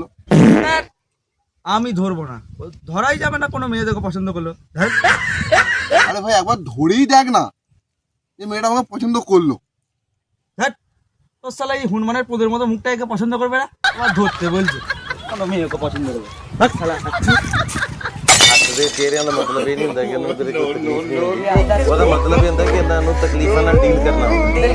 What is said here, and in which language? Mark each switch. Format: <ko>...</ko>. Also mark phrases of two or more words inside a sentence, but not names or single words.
<bn>ধ্যাৎ, আমি ধরবো না, ও ধরাই যাবে না কোনো মেয়ে দেখো পছন্দ করলো। ধ্যাৎ, আরে ভাই একবার ধরেই দেখ না যে মেয়েটা আমাকে পছন্দ করলো। ধ্যাৎ, তোর শালা এই হনুমানের পোদের মতো মুখটা একে পছন্দ করবে না, আবার ধরতে বলছে কোনো মেয়ে ওকে পছন্দ করবে। ভাগ শালা,</bn> <pa>ਦੇ ਚਿਹਰਿਆਂ ਦਾ ਮਤਲਬ ਇਹ ਨਹੀਂ ਹੁੰਦਾ ਕਿ ਉਹਨੂੰ ਤੇਰੇ ਕੋਈ ਤਕਲੀਫ ਨਹੀਂ ਹੋਊਗੀ। ਉਹਦਾ ਮਤਲਬ ਇਹ ਹੁੰਦਾ ਕਿ ਇਹਨਾਂ ਨੂੰ ਤਕਲੀਫਾਂ ਨਾਲ ਡੀਲ ਕਰਨਾ ਹੁੰਦਾ।</pa>